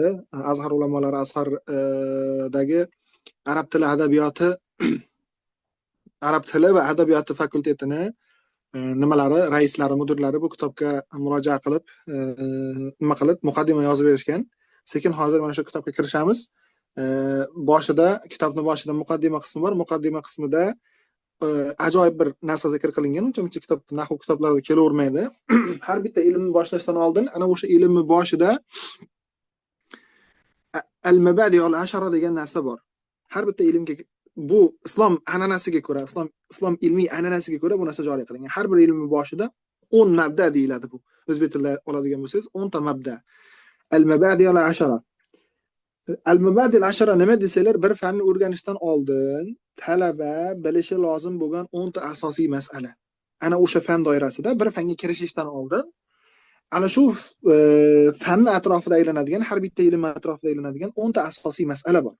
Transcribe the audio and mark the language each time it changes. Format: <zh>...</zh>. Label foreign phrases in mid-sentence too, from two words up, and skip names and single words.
<uz>Azhar ulamolari Azhardagi arab tili va adabiyoti fakultetini nimalari, raislari, mudirlari bu kitobga murojaat qilib, muqaddima yozib berishgan. Sekin hozir mana shu kitobga kirishamiz. Kitobning boshida muqaddima qismi bor. Muqaddima qismida ajoyib bir narsa zikr qilingan. Uncha kitobda nahv kitoblarida kelavermaydi. Har bitta ilmni boshlashdan oldin ana o'sha ilmni boshida</uz> <ar>المبادئ العشرة</ar> <uz>degan narsa bor. Har bitta ilmga bu islom an'anasiga ko'ra, islom ilmiy an'anasiga ko'ra bu narsa joriy qilingan. Har bir ilmni boshida 10 mabda deyiladi bu. O'zbek tilida oladigan bo'lsangiz 10 ta mabda.</uz> <ar>المبادئ العشرة. المبادئ العشرة</ar> <uz>nima desanglar, bir fanni o'rganishdan oldin talaba bilishi lozim bo'lgan 10 ta asosiy masala. Ana o'sha fan doirasida bir fanga kirishishdan oldin ana shu fanni atrofida aylanadigan, har bitta ilm atrofida aylanadigan 10 ta asosiy masala bor.</uz>